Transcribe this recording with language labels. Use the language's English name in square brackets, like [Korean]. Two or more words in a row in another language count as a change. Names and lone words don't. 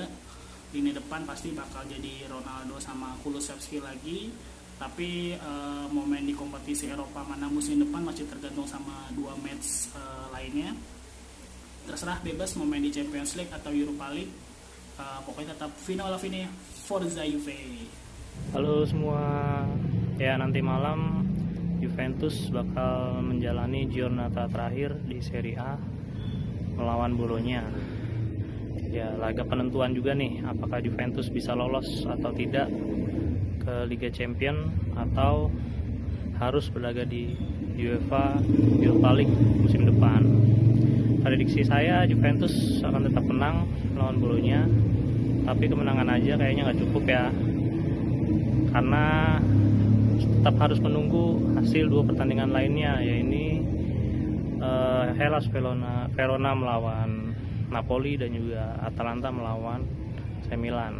[Indonesian] Lini depan pasti bakal jadi Ronaldo sama Kulusevski lagi. Tapi mau main di kompetisi Eropa mana musim depan masih tergantung sama 2 match lainnya. Terserah, bebas mau main di Champions League atau Europa League. Pokoknya tetap [Italian] fino alla fine, Forza Juve. [Indonesian] Halo semua, ya nanti malam Juventus bakal menjalani giornata terakhir di Serie A melawan Bologna. Ya, laga penentuan juga nih, apakah Juventus bisa lolos atau tidak ke Liga Champion atau harus berlaga di UEFA Europa League musim depan. Prediksi saya Juventus akan tetap menang melawan Bologna, tapi kemenangan aja kayaknya nggak cukup ya, karena tetap harus menunggu hasil 2 pertandingan lainnya, yaitu Hellas Verona melawan Napoli dan juga Atalanta melawan AC Milan.